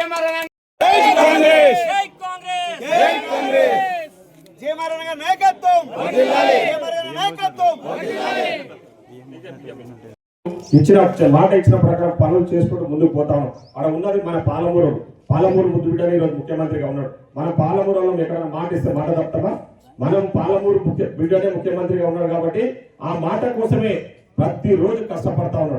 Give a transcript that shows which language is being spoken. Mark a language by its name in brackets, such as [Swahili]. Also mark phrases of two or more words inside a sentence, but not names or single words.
[Hindi] महाराणा जय कांग्रेस जय कांग्रेस जय कांग्रेस जय महाराणा [Telugu] నాయకత్వం వర్ధిల్లాలి [Hindi] जय महाराणा [Telugu] నాయకత్వం వర్ధిల్లాలి। మాట ఇచ్చిన ప్రకారం పనులు చేసుకుంటూ ముందుకు పోతాము। అక్కడ ఉన్నది మన పాలమూరు ముద్దు బిడ్డని ఈరోజు ముఖ్యమంత్రిగా ఉన్నాడు। మన పాలమూరులో ఎక్కడైనా మాట ఇస్తే మాట తప్పమా? మనం పాలమూరు బిడ్డనే ముఖ్యమంత్రిగా ఉన్నాడు కాబట్టి ఆ మాట కోసమే ప్రతిరోజు కష్టపడతా ఉన్నాడు।